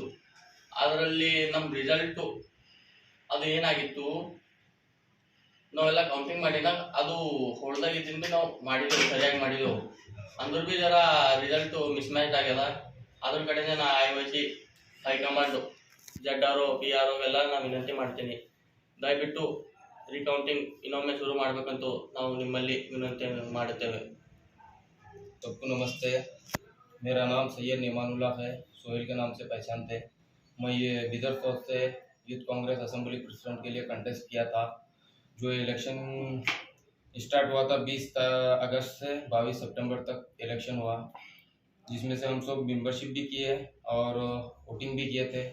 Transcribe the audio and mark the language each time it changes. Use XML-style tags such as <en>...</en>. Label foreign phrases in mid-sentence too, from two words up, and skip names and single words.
<kn>ಅದರಲ್ಲಿ ನಮ್ಮ ರಿಸಲ್ಟು ಅದು ಏನಾಗಿತ್ತು, ನಾವೆಲ್ಲ ಕೌಂಟಿಂಗ್ ಮಾಡಿದಾಗ ಅದು ಹೋಲ್ದಾಗಿದ್ದಿಂದ ನಾವು ಮಾಡಿದೆವು, ಸರಿಯಾಗಿ ಮಾಡಿದೆವು. ಅಂದ್ರೂ ಭೀ ಜರ ರಿಸಲ್ಟು ಮಿಸ್ ಮ್ಯಾಚ್ ಆಗ್ಯದ. ಅದ್ರ ಕಡೆಯಿಂದ ನಾ ಆಯ್ವಸಿ ಹೈಕಮಾಂಡು ಜಡ್ ಆರ್ ಒ ಪಿ ಆರ್ ಒಗೆಲ್ಲ ನಾನು ವಿನಂತಿ ಮಾಡ್ತೀನಿ, ದಯವಿಟ್ಟು ರೀಕೌಂಟಿಂಗ್ ಇನ್ನೊಮ್ಮೆ ಶುರು ಮಾಡಬೇಕಂತೂ ನಾವು ನಿಮ್ಮಲ್ಲಿ ವಿನಂತಿ ಮಾಡುತ್ತೇವೆ.</kn> <hi>सबको नमस्ते। मेरा नाम सैयद निमानुल्लाह है, सोहेल के नाम से पहचानते हैं। मैं ये बिदर फौज से यूथ कांग्रेस</hi> <en>assembly president</en> <hi>के लिए कंटेस्ट किया था। जो</hi> <en>election start</en> <hi>हुआ था 20 अगस्त से 22 सितंबर तक इलेक्शन हुआ, जिसमें से हम सब मेंबरशिप भी किए और वोटिंग भी किए थे।</hi>